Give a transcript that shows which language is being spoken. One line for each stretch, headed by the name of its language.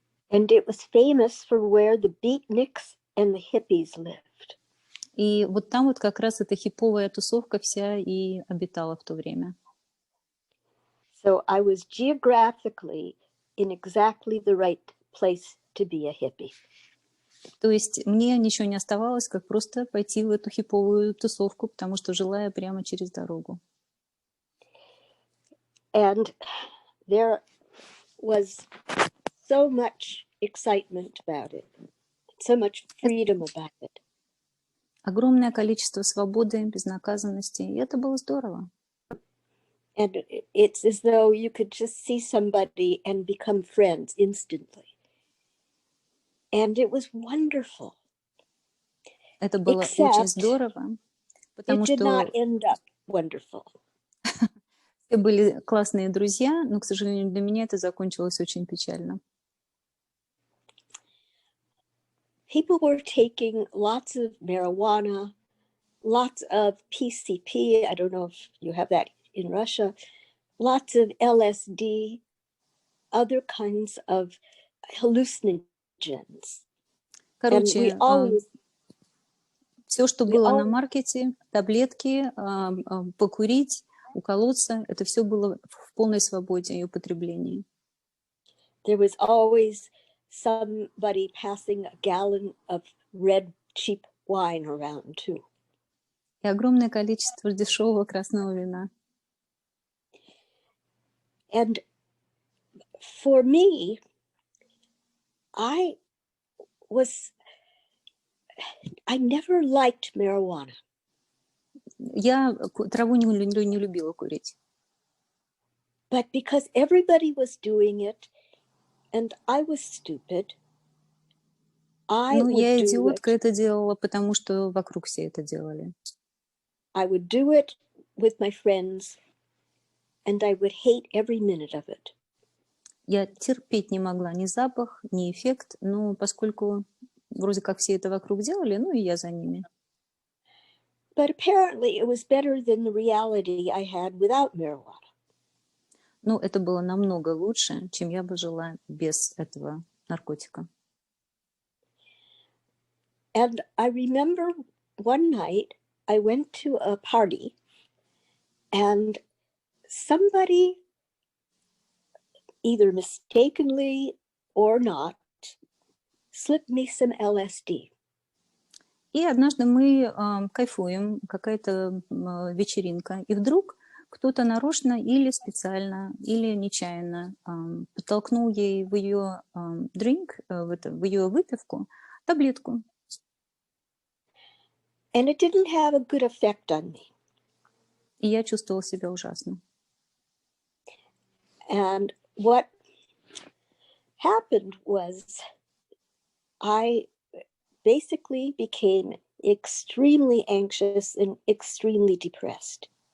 English: And it was famous for where the beatniks and the hippies lived.
Russian: И вот там вот как раз эта хиповая тусовка вся и обитала в то время.
English: So I was geographically in exactly the right place to be a hippie.
Russian: То есть мне ничего не оставалось, как просто пойти в эту хиповую тусовку, потому что жила я прямо через дорогу.
English: And there was so much excitement about it, so much freedom about it.
Russian: Огромное количество свободы, безнаказанности, и это было здорово.
English: And it's as though you could just see somebody and become friends instantly. And it was wonderful.
Russian: Это было очень здорово, потому
English: it did
Russian: что
English: not end up wonderful.
Russian: все были классные друзья, но, к сожалению, для меня это закончилось очень печально.
English: People were taking lots of marijuana, lots of PCP. I don't know if you have that in Russia. Lots of LSD, other kinds of hallucinogens.
Russian: Короче, все, что было на маркете, таблетки, покурить, уколоться, это все было в полной свободе и употреблении.
English: There was always somebody passing a gallon of red cheap wine around too.
Russian: И огромное количество дешевого красного вина.
English: And for me, I never liked marijuana.
Russian: Я траву не любила курить.
English: But because everybody was doing it, and I was stupid,
Russian: я идиотка это делала, потому что вокруг все это делали.
English: I would do it with my friends, and I would hate every minute of it.
Russian: Я терпеть не могла ни запах, ни эффект, но поскольку вроде как все это вокруг делали, ну и я за ними.
English: But apparently it was better than the reality I had without marijuana.
Russian: Ну, это было намного лучше, чем я бы жила без этого наркотика.
English: And I remember one night I went to a party, and somebody, either mistakenly or not, slipped me some LSD.
Russian: И однажды мы кайфуем, какая-то вечеринка, и вдруг кто-то нарочно или специально, или нечаянно подтолкнул ей в ее drink, в ее выпивку, таблетку.
English: And it didn't have a good effect on me.
Russian: И я чувствовала себя ужасно.
English: And what happened was I basically became extremely anxious and extremely depressed.